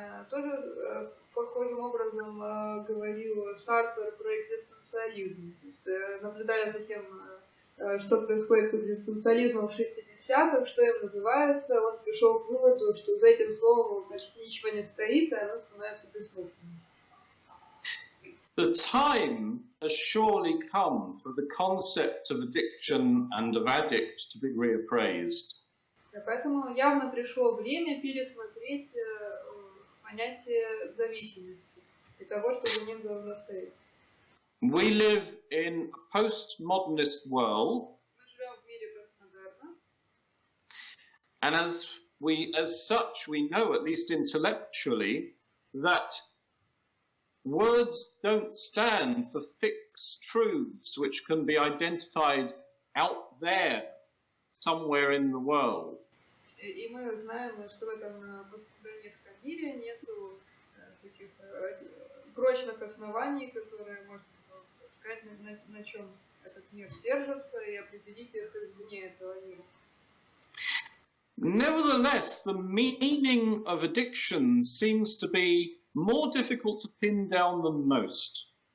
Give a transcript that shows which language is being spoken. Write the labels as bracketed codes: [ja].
[ru] Тоже похожим образом говорил Сартер про экзистенциализм. Наблюдая за тем, что происходит с экзистенциализмом в 60-х, что им называется, он пришел к выводу, что за этим словом почти ничего не стоит, и оно становится бессмысленным. [en] The time has surely come for the concept of addiction and of addict to be reappraised. [ru] Поэтому явно пришло время пересмотреть понятие зависимости и того, что за ним должно стоять. [en] We live in a postmodernist world, [ru] Мы живем в мире постмодерна, [en] and as such, we know, at least intellectually, that words don't stand for fixed truths which can be identified out there somewhere in the world. [ru] И мы знаем, что в этом постмодернистском мире нет таких прочных оснований, которые можно сказать, на чем этот мир держится, и определить их вне этого мира. [en] Nevertheless, the meaning of addiction seems to be more difficult to pin down than most.